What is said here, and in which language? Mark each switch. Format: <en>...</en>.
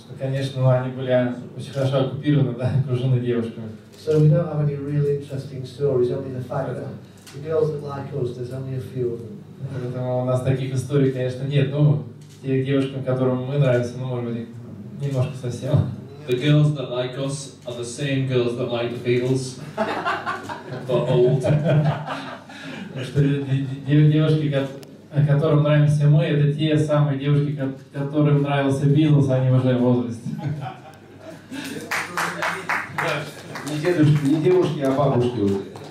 <ru>Конечно, они были очень хорошо оккупированы, окружены девушками.</ru> <en>So we don't have any really interesting stories. Only the fact that the girls that like us, there's only a few of them.</en> <ru>Поэтому у нас таких историй, конечно, нет. Те девушкам, которым мы нравимся, может быть, немножко совсем.</ru> <en>The girls that like us are the same girls that like the Beatles, but old.</en> <ru>Что девушки, которым нравимся мы, это те самые девушки, которым нравился Битлз, они уже в возрасте. Не девушки, а бабушки уже.</ru>